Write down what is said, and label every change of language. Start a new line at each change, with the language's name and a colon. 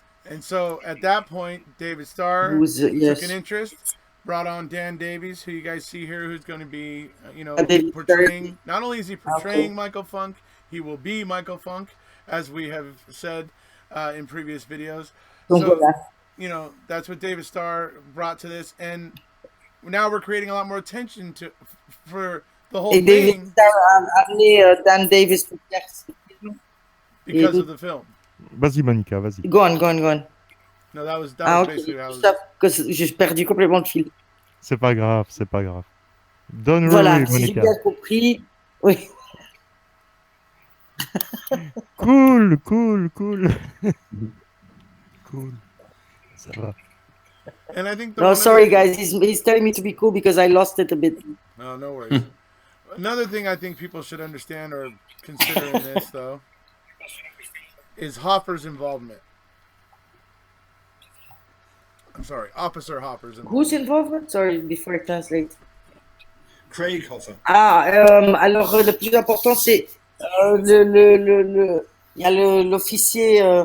English: And so at that point, David Starr took an interest, brought on Dan Davies, who you guys see here, who's going to be, portraying. Not only is he portraying Michael Funk, he will be Michael Funk, as we have said in previous videos. So, that's what David Starr brought to this, and now we're creating a lot more attention for the whole
French: Et David
English: thing.
French: Starr a amené Dan Davis pour faire ce film.
English: Because of the film.
French: Vas-y, Monica, vas-y.
English: Go on. No, that was Okay. basically how it was.
French: J'ai perdu complètement le fil. C'est pas grave, c'est pas grave.
English: Don't
French: Voilà,
English: worry,
French: si j'ai
English: Monica.
French: bien compris. Oui.
English: Cool. Cool.
French: Ça va.
English: And I think No, sorry guys, he's telling me to be cool because I lost it a bit. No worries. Another thing I think people should understand or consider in this, though, is Hopper's involvement. I'm sorry, Officer Hopper's involvement. Who's involved? Sorry, before I translate. Craig Hopper.
French: Alors le plus important c'est il y a l'officier.